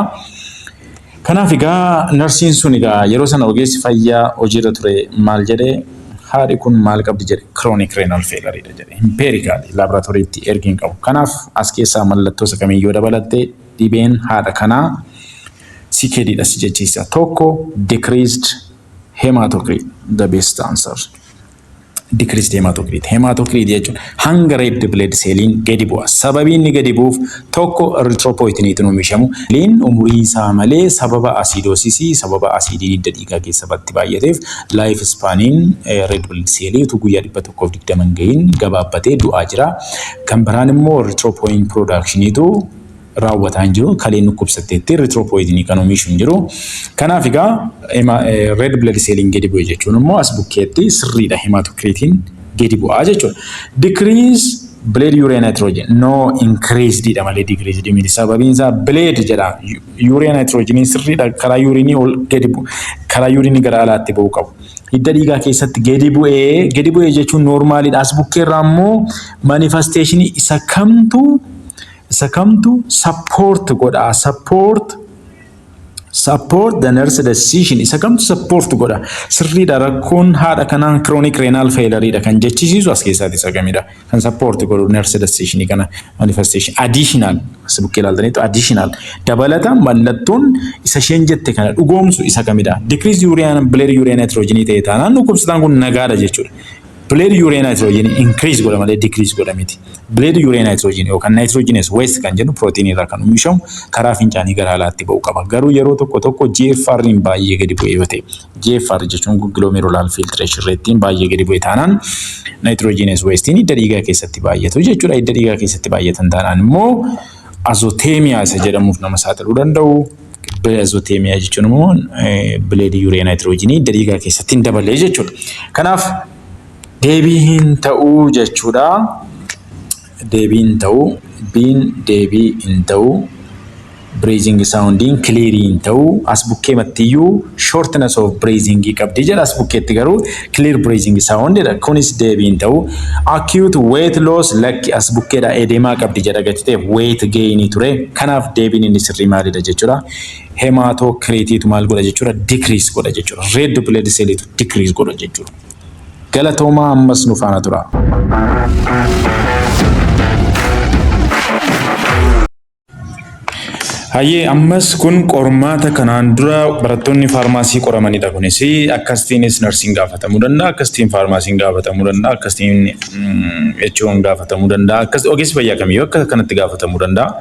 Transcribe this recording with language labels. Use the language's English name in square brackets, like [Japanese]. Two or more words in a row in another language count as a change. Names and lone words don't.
[Oromo] Kanaaf egaa narsiin sun egaa yeroo sana ogeessi fayyaa hojiirra ture maal jedhee haadhi kun maal qabdi jedhe [English] chronic renal failure [Oromo] jedhe empirically laboratorytti ergiin qabu. Kanaaf as keessaa mallattoo isa kamiyyuu dabalattee dhibeen haadha kanaa CKD dha si jechiisa. [English] Tokko decreased hematocrit the best answer. Decreased hematocrit. [Oromo] Hematocrit jechuun hanga [English] red blood cellin [Oromo] gadi bu'a. Sababi inni gadi bu'uuf tokko erythropoietin oomishamu. Leen umurii isaa malee sababa acidosis sababa acidii hidda dhiigaa keessa batti baay'ateef [English] life spaniin red blood cellii [Oromo] utuu guyyaa 120 gahin gabaabbatee du'aa jira. Kan biraan immoo [English] erythropoietin productionitu [Oromo] raawwataa hin jiru. Kaleen dhukkubsatteetti erythropoietin kan oomishu hin jiru. Kanaaf egaa [English] red blood cellin [Oromo] gadi bu'e jechuun immoo as bukkeetti sirriidha hematocritin gadi bu'aa jechuudha. [English] Decrease blood urea nitrogen no increased [Oromo] dha malee [English] decreased miti. [Oromo] Sababiin isaa blood jedha. [English] Urea nitrogen [Oromo] sirriidha karaa urinii ol gadi bu'u. Karaa urinii gara alaatti ba'uu qabu. Hidda dhiigaa keessatti gadi bu'ee jechuun normaalidha. As bukkeerraa immoo manifestation isa kamtu support godha. [English] Support the nurse decision [Oromo] isa kamtu support godha. Sirriidha rakkoon haadha kanaan [English] chronic renal failure [Oromo] dha kan jechisiisu as keessaatti isa kamidha. Kan support godhu [English] nurse decision [Oromo] kana [English] manifestation additional [Oromo] as bukkee ilaaltaniitu additional dabalata mallattoon isa isheen jette kana dhugoomsu isa kamidha. [English] Decrease blood urea nitrogen [Oromo] ta'e taanaan dhukkubsataan kun nagaadha jechuudha. [English] Blood urea nitrogen increase [Oromo] godha malee decrease godha miti. [English] Blood urea nitrogen [Oromo] yookaan [English] nitrogenous waste [Oromo] kan jennu proteinii irraa kan oomishamu karaa fincaanii gara alaatti ba'uu qaba. Garuu yeroo tokko GFR baay'ee gadi bu'e yoo ta'e GFR jechuun [English] glomerular filtration rate [Oromo] baay'ee gadi bu'e taanaan [English] nitrogenous waste [Oromo] hidda dhiigaa keessatti baay'atu jechuudha. Hidda dhiigaa keessatti baay'atan taanaan immoo azotemia isa jedhamuuf nama saaxiluu danda'u. Azotemia jechuun immoo [English] blood urea nitrogen [Oromo] hidda dhiigaa keessatti hin daballe jechuudha. Kanaaf deebiin ta'uu jechuudha. Deebiin ta'uu, deebiin ta'uu, [English] breathing sounding clearing [Oromo] ta'uu, as bukkee mattiyyuu [English] shortness of breathing [Oromo] qabdi jedha. As bukkeetti garuu [English] clear breathing sound [Oromo] jedha. Kunis deebiin ta'uu. [English] Acute weight loss [Oromo] lakki as bukkeedha edemaa qabdi jedha gachiteef [English] weight gain [Oromo] ture. Kanaaf deebiin inni sirrii maalidha jechuudha. Hematocrit maal godha jechuudha? Decrease godha jechuudha. [English] Red blood cell decrease [Oromo] godha jechuudha. Galatooma ammas nu faana tura. Hayyee ammas kun qormaata kanaan dura barattoonni faarmaasii qoramanidha. Kunis akkasitiinis narsiin gaafatamuu danda'a, akkasitiin faarmaasiin gaafatamuu danda'a, akkasitiin HO'n gaafatamuu danda'a, ogeessi fayyaa kamiyyuu akka kanatti gaafatamuu danda'a.